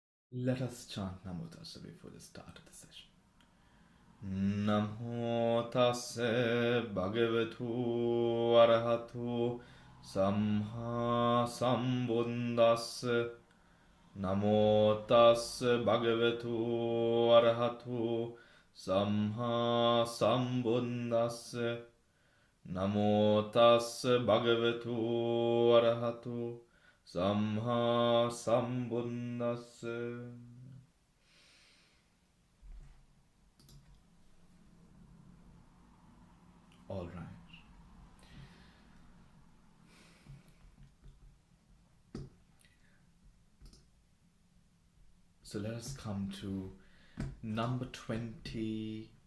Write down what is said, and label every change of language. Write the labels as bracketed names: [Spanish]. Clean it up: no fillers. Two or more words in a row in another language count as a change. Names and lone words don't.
[English] Let us chant [Pali] Namo Tassa [English] before the start of the session. [Pali] Namo Tassa Bhagavatu Arahatu Samha Sambuddhassa. Namo Tassa Bhagavatu Arahatu Samha Sambuddhassa. Namo Tassa Bhagavatu Arahatu Samha Sambuddhassa. [English] All right. So let us come to number 20.